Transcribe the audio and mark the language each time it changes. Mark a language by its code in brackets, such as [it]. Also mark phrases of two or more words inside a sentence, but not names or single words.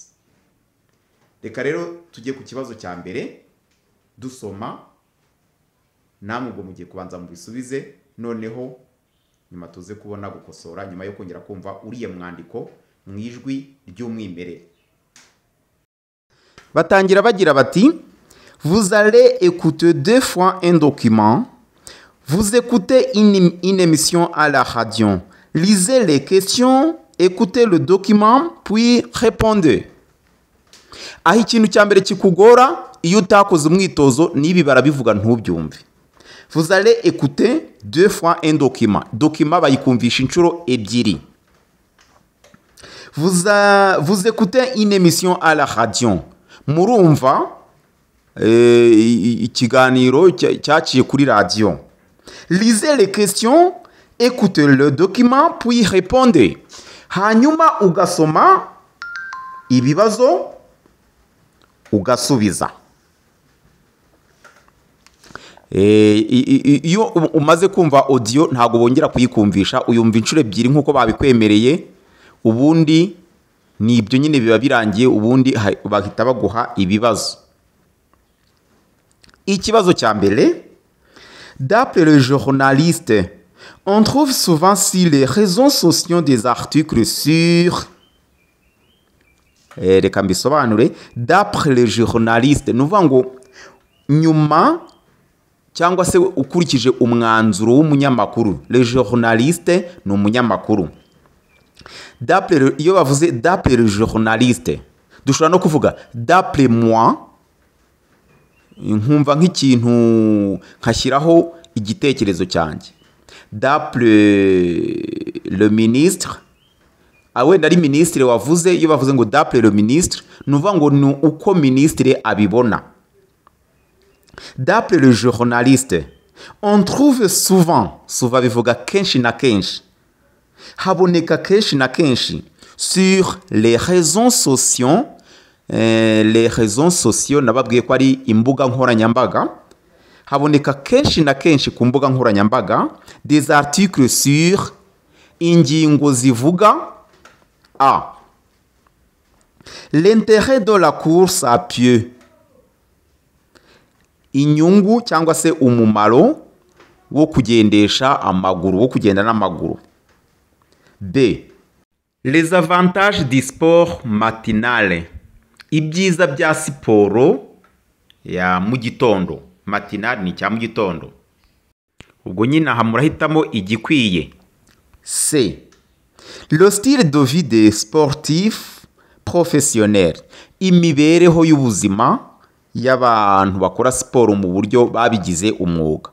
[rw] Reka rero tujye ku kibazo cya mbere dusoma, namwe ubwo mugiye kubanza mu bisubize, noneho nyuma tuze kubona gukosora nyuma yo kongera kumva uriye mwandiko mwijwi ry'umwimerere. Batangira bagira bati: [fr] vous allez écouter 2 fois un document. Vous écoutez une émission à la radio. Lisez les questions, écoutez le document, puis répondez. [rw] Aho ikintu cya mbere kikugora iyo utakoze umwitozo nibi barabivuga ntubyumve. [fr] Vous allez écouter 2 fois un document. [rw] Document bayikumvisha inshuro ebyiri. [fr] Vous écoutez une émission à la radio. [rw] Murumva ikiganiro cyaciye kuri radio. [fr] Lisez les questions, écoutez le document, puis répondez. [rw] Hanyuma ugasoma ibibazo ugasubiza. Iyo umaze kumva audio ntago bongera kuyikumvisha, uyumva inshuro ebyiri nkuko babikwemereye. Ubundi nibyo nyine biba birangiye, ubundi bahita baguha ibibazo. Ikibazo cya mbere: [fr] d'après le journaliste, on trouve souvent sur les réseaux sociaux des articles sur [rw] reka mbisobanure. [fr] D'après le journaliste [rw] nuvuga ngo nyuma cyangwa se ukurikije umwanzuro w'umunyamakuru. [fr] Le journaliste [rw] ni umunyamakuru. [fr] D'après [rw] iyo bavuze [fr] d'après le journaliste [rw] dushobora no kuvuga [fr] d'après moi, [rw] nkumva nk'ikintu nkashyiraho igitekerezo cyanjye. [fr] D'après le ministre, [rw] wenda ari ministre wavuze. Iyo bavuze ngo [fr] d'après le ministre [rw] nuvuga ngo ni uko ministre abibona. [fr] D'après le journaliste, on trouve souvent [rw] bivuga kenshi na kenshi, haboneka kenshi na kenshi [fr] sur les réseaux sociaux les réseaux sociaux [rw] nababwiye ko ari imbuga nkoranyambaga. Haboneka kenshi na kenshi ku mbuga nkoranyambaga [fr] des articles sur [rw] ingingo zivuga [fr] a l'intérêt de la course à pied, [rw] inyungu cyangwa se umumaro wo kugendesha amaguru, wo kugenda n'amaguru. [fr] B, les avantages du sport matinal, [rw] ibyiza bya siporo ya mu gitondo. Matinal ni cya mu gitondo. Ubwo nyine aha murahitamo igikwiye. [fr] C, le style de vie des sportifs professionnels, [rw] imibereho y'ubuzima y'abantu bakora siporo mu buryo babigize umwuga.